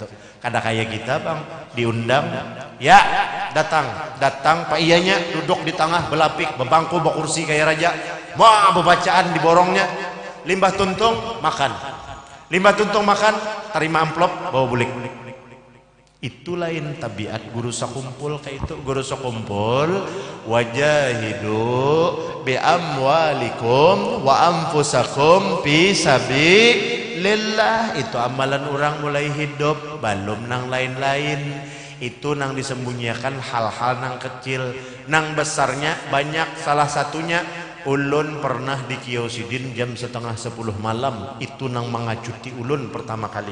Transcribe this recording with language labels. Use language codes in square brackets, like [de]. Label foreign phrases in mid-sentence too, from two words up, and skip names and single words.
[bjn] Kada kayak kita bang diundang ya datang pak iyanya duduk di tengah belapik bebangku bekursi kayak raja wah bebacaan di borongnya limbah tuntung makan terima amplop bawa bulik. Itu lain tabiat guru sakumpul kayak itu. [ar] Guru sakumpul وجاهدوا بأموالكم وأنفسكم في سبيل الله. [bjn] Itu amalan orang mulai hidup belum nang lain-lain. Itu nang disembunyikan hal-hal nang kecil, nang besarnya banyak. Salah satunya ulun pernah di Kiosidin jam 9:30 malam. Itu nang mengacuti ulun pertama kali.